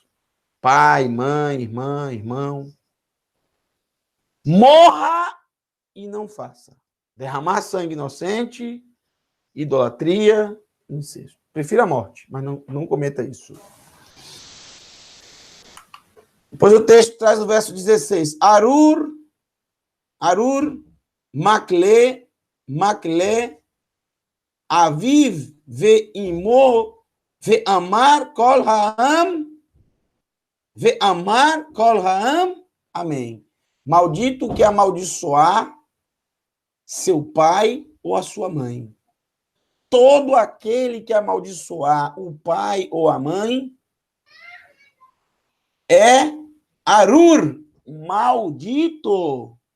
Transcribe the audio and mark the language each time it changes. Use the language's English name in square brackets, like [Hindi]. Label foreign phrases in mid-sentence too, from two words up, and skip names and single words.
[Portuguese] Pai, mãe, irmã, irmão. Morra e não faça. Derramar sangue inocente, idolatria, incesto. Prefira a morte, mas não cometa isso. Depois o texto traz o verso 16. [Hebrew] ארור, מקלה, אביו, ואמו, ואמר כל העם, [Portuguese] amém. Maldito que amaldiçoar seu pai ou a sua mãe. Todo aquele que amaldiçoar o pai ou a mãe é arur, maldito.